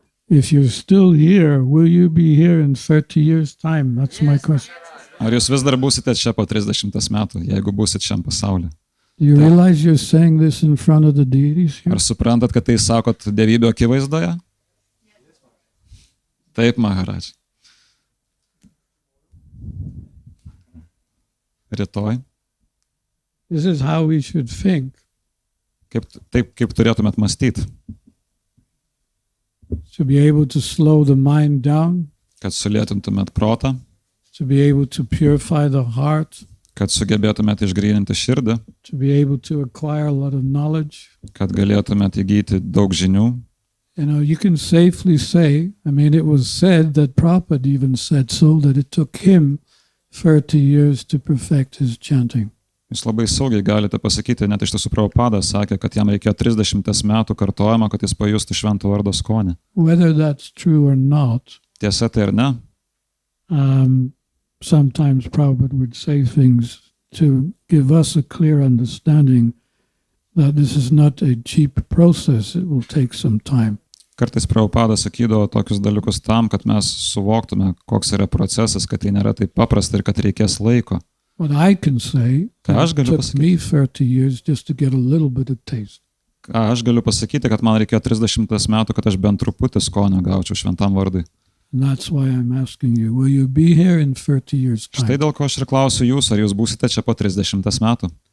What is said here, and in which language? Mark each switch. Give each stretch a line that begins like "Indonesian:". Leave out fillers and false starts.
English: If you're still here, will you be here in 30 years' time? That's my question.
Lithuanian: Ar jūs vis dar būsite čia po 30 metų, jeigu būsite šiam pasaulyje?
English: You realize you're saying this in front of the deities here?
Lithuanian: Ar suprantat, kad tai sakot Dievybių akivaizdoje? Taip, Maharaž. Rytoj.
English: This is how we should think.
Lithuanian: Taip, kaip turėtumėt mąstyti.
English: To be able to slow the mind down.
Lithuanian: Kad sulėtintumėt protą.
English: To be able to purify the heart.
Lithuanian: Kad sugebėtumėt išgryninti širdį.
English: To be able to acquire a lot of knowledge.
Lithuanian: Kad galėtumėt įgyti daug žinių.
English: You know, you can safely say, I mean, it was said that Prabhupada even said so, that it took him 30 years to perfect his chanting.
Lithuanian: Jūs labai saugiai galite pasakyti, net iš tiesų Prabhupada sakė, kad jam reikėjo 30 metų kartojimo, kad jis pajustų švento vardo skonį.
English: Whether that's true or not,
Lithuanian: Tiesa tai ar ne?
English: Sometimes Prabhupada would say things to give us a clear understanding that this is not a cheap process, it will take some time.
Lithuanian: Kartais Prabhupada sakydavo tokius dalykus tam, kad mes suvoktume, koks yra procesas, kad tai nėra taip paprasta ir kad reikės laiko.
English: What I can say,
Lithuanian: Aš
English: it
Lithuanian: galiu
English: took me 30 years just to get a little bit of taste.
Lithuanian: Aš galiu pasakyti, kad man reikėjo 30 metų, kad aš bent truputį skonio gaučiau šventam vardui.
English: And that's why I'm asking you, will you be here in 30 years'
Lithuanian: Štai
English: time?
Lithuanian: dėl ko aš ir klausiu jūs, ar jūs būsite čia po 30 metų.